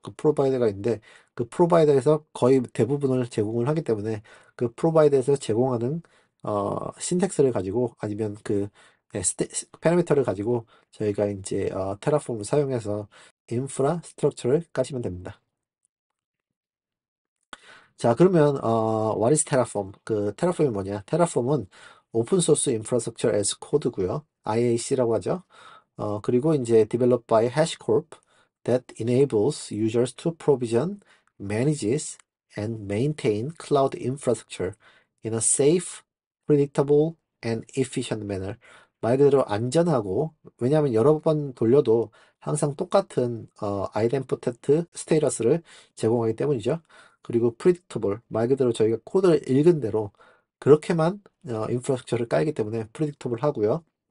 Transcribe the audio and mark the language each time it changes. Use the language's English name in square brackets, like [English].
[Korean] 그 프로바이더가 있는데 그 프로바이더에서 거의 대부분을 제공을 하기 때문에 그 프로바이더에서 제공하는 신텍스를 가지고 아니면 그 파라미터를 가지고 저희가 이제 테라폼을 사용해서 인프라 스트럭처를 까시면 됩니다. 자, 그러면 [English] what is Terraform? [Korean] 그 테라폼이 뭐냐? 테라폼은 오픈 소스 인프라스트럭처 as 코드고요. IAC라고 하죠. 그리고 이제 [English] developed by HashiCorp that enables users to provision, manages, and maintain cloud infrastructure in a safe, predictable, and efficient manner. [Korean] 말 그대로 안전하고, 왜냐하면 여러 번 돌려도 항상 똑같은 idempotent 스테이터스를 제공하기 때문이죠. 그리고 predictable, 말 그대로 저희가 코드를 읽은 대로 그렇게만 인프라스트럭처를 깔기 때문에 predictable 하고요.